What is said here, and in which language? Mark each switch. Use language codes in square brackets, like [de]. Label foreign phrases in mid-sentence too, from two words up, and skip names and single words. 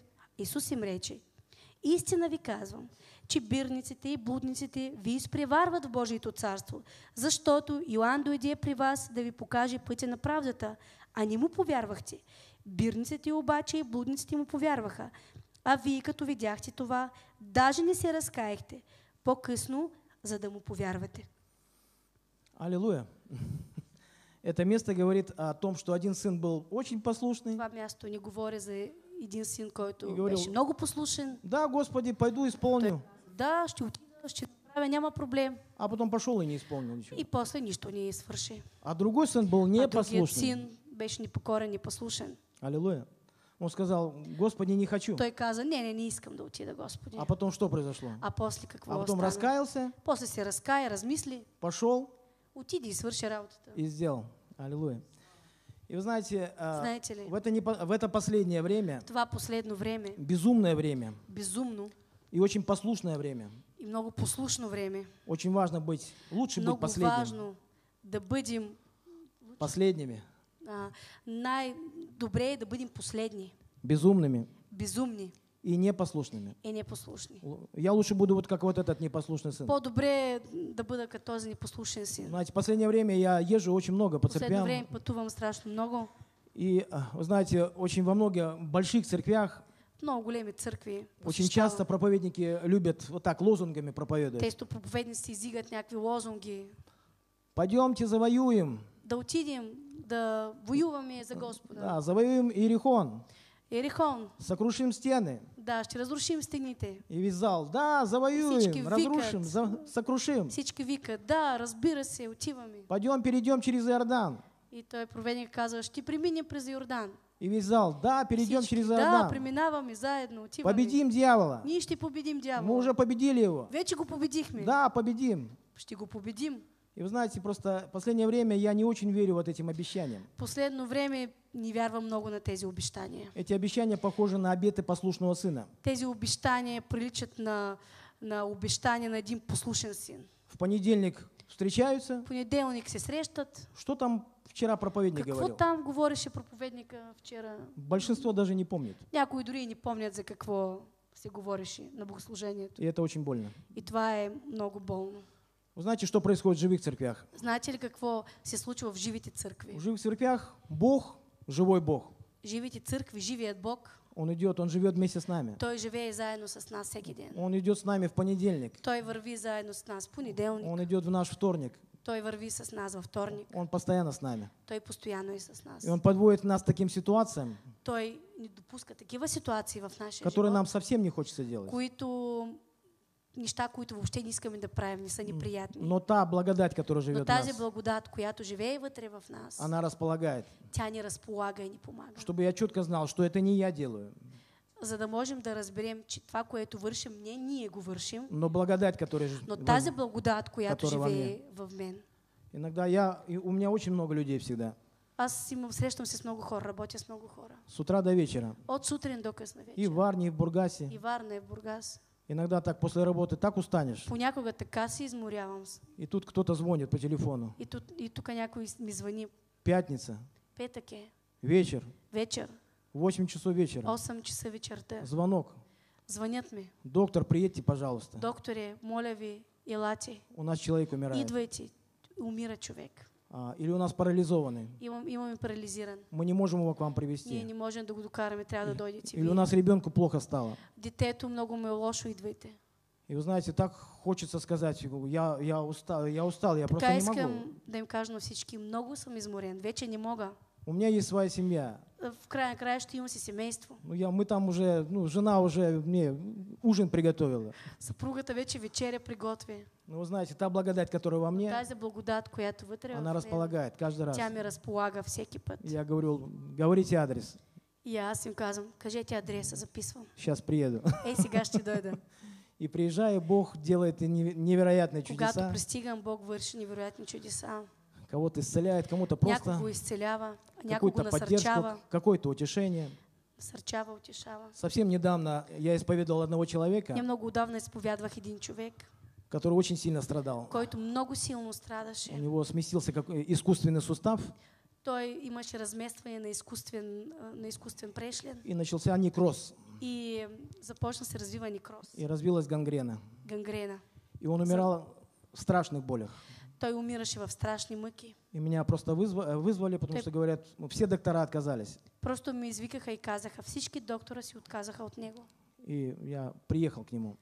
[bg] Исус им рече, истина ви казвам, че бирниците и блудниците ви изпреварват в Божието царство, защото Йоан дойде при вас да ви покаже пътя на правдата, а не му повярвахте. Бирниците обаче и блудниците му повярваха. А вие, като видяхте това, даже не се разкаехте по-късно, за да му повярвате. Аллилуйя. [ru] Это место говорит о том, что один сын был очень послушный. [bg] Това място не говори за един син, който [ru] И говорил, [bg] беше много послушен. [ru] Да, Господи, пойду исполню. [bg] Да, ще отида, ще направя, няма проблем. [ru] А потом пошел и не исполнил ничего. [bg] И после нищо не свърши. [ru] А другой сын был [bg] А другият [ru] непослушный. [bg] син беше непокорен, непослушен. Аллилуйя. [ru] Он сказал, Господи, не хочу. [bg] Той каза, не искам да отида, Господи. [ru] А потом что произошло? [bg] А после какво [ru] А потом [bg] стана? [ru] раскаялся, [bg] После се разкая, размисли, [ru] пошел [bg] отиди и свърши работата. [ru] и сделал. Аллилуйя. И вы знаете, [bg] Знаете ли, [ru] в это последнее время, [bg] това последно време, [ru] безумное время [bg] безумно [ru] и очень послушное время, [bg] и много послушно време, [ru] очень важно быть, лучше быть [bg] много [ru] последним, [bg] важно да бъдем, [ru] последними, [bg] най-добре е да бъдем последни, [ru] безумными [bg] безумни [ru] и непослушными. [bg] и непослушни. [ru] Я лучше буду вот как вот этот непослушный сын. [bg] По-добре е да бъда като този непослушен син. [ru] Знаете, в последнее время я езжу очень много по [bg] Последно [ru] церквям. [bg] време пътувам страшно много. [ru] И, вы знаете, очень во многих больших церквях [bg] В много големи църкви [ru] очень [bg] посещавам. [ru] часто проповедники любят вот так лозунгами проповедовать. [bg] Тесто проповедници изигат някакви лозунги. [ru] Пойдемте завоюем. [bg] Да отидем, да воюваме за Господа. [ru] Да, завоюем Иерихон. [bg] Ерихон, [ru] Сокрушим стены. [bg] да, ще разрушим стените. [ru] И весь зал, [bg] да, Всички [ru] завоюем, разрушим, [bg] викат. [ru] сокрушим. [bg] Всички викат, да, разбира се, отиваме. [ru] Пойдем, перейдем через Иордан. [bg] И той проповедник казва, ще преминем през Йордан. [ru] И весь зал, да, перейдем [bg] Всички, [ru] через [bg] да, [ru] Иордан. [bg] преминаваме заедно, отиваме. [ru] Победим дьявола. [bg] Ние ще победим [ru] Мы [bg] дявола. [ru] уже победили его. [bg] Вече го победихме. [ru] Да, победим. [bg] Ще го победим. [ru] И вы знаете, просто в последнее время я не очень верю вот этим обещаниям. [bg] Последно време не вярвам много на тези обещания. [ru] Эти обещания похожи на обеты послушного сына. [bg] Тези обещания приличат на обещания на един послушен син. [ru] В понедельник встречаются. [bg] В понеделник се срещат. [ru] Что там вчера проповедник [bg] Какво [ru] говорил? [bg] там говореше проповедника вчера? [ru] Большинство даже не помнит. [bg] Някои дори и не помнят за какво се говореше на богослужението. [ru] И это очень больно. [bg] И това е много болно. [ru] Вы знаете, что происходит в живых церквях? [bg] Знаете ли какво се случва в живите църкви? [ru] В живых церквях Бог, живой Бог. [bg] Живите църкви, живият Бог, [ru] Он идет, Он живет вместе с нами. [bg] Той живее заедно с нас всеки ден. [ru] Он идет с нами в понедельник. [bg] Той върви заедно с нас в понеделник. [ru] Он идет в наш вторник. [bg] Той върви с нас във вторник. [ru] Он постоянно с нами. [bg] Той постоянно е с нас. [ru] И Он подводит нас к таким ситуациям, [bg] Той ни допуска такива ситуации в нашия [ru] которые [bg] живот, [ru] нам совсем не хочется делать. [bg] неща, които въобще не искаме да правим, не са ни приятни. [ru] Но та благодать, которая [bg] Но [ru] живет в [bg] тази [ru] нас, [bg] благодат, която живее вътре в нас, [ru] она располагает. [bg] тя ни разполага и ни помага. [ru] Чтобы я четко знал, что это не я делаю, [bg] За да можем да разберем, че това, което вършим, не ние го вършим, [ru] но благодать, которая [bg] но тази благодат, която [ru] которая во [bg] живее в мен. [ru] Иногда у меня очень много людей всегда. [bg] Аз срещам се с много хора, работя с много хора. [ru] С утра до вечера. [bg] От сутрин до късна вечер. [ru] И в Варне, и в Бургасе. [bg] И Варна, и в Бургас. [ru] Иногда так после работы так устанешь. [bg] Понякога така се изморявам. [ru] И тут кто-то звонит по телефону. [bg] И тук някой ми звъни. [ru] Пятница. [bg] Петък е. [ru] Вечер. [bg] Вечер. [ru] 8 часов вечера. [bg] 8 часа вечерта. [ru] Звонок. [bg] Звънят ми. [ru] Доктор, приедьте, пожалуйста. [bg] Докторе, моля ви, елате. [ru] У нас человек умирает. [bg] Идвайте. Умира човек. [ru] Или у нас парализованный. [bg] Имаме парализиран. [ru] Мы не можем его к вам [bg] Ние [ru] привезти. [bg] не можем да го докараме, трябва да дойдете [ru] Или у [bg] вие. [ru] нас ребенку плохо стало. [bg] Детето много му е лошо, идвайте. [ru] И вы знаете, так хочется сказать, я устал, я просто [bg] Така [ru] не могу. [bg] искам да им кажа на всички, много съм изморен, вече не мога. [ru] У меня есть своя семья. [bg] В края на края ще имам си семейство. [ru] Мы там уже, жена уже мне ужин приготовила. [bg] Съпругата вече вечеря приготви. [ru] Но вы знаете, та благодать, которая во мне, [bg] Тази благодат, която вътре [ru] она [bg] в мен, [ru] разполагает каждый раз. [bg] тя ми разполага всеки път. [ru] Я говорю, говорите адрес, [bg] И аз им казвам, кажете адреса, записвам. сейчас приеду. Ей, сега ще дойда. [ru] И приезжая, Бог делает невероятные [bg] Когато [ru] чудеса. [bg] пристигам, Бог върши невероятни чудеса. [ru] Кого-то исцеляет, кому-то [bg] Някого [ru] просто [bg] изцелява, някого [ru] какую-то поддержку, [bg] насърчава, [ru] какое-то утешение. [bg] насърчава, утешава. [ru] Совсем недавно я исповедовал одного человека, [bg] Я много отдавна изповядвах един човек, [ru] который очень сильно страдал. [bg] който много силно [ru] У [bg] страдаше. [ru] него сместился искусственный сустав [bg] Той имаше разместване на изкуствен прешлен [ru] и начался некроз, [bg] и започна се развива некроз, [ru] и развилась гангрена. [bg] гангрена. [ru] И он умирал в страшных болях. [bg] Той умираше в страшни мъки. [ru] И меня просто вызвали, потому что говорят, все доктора отказались. [bg] Просто ме извикаха и казаха, всички доктора си отказаха от него. [ru] И я приехал к нему.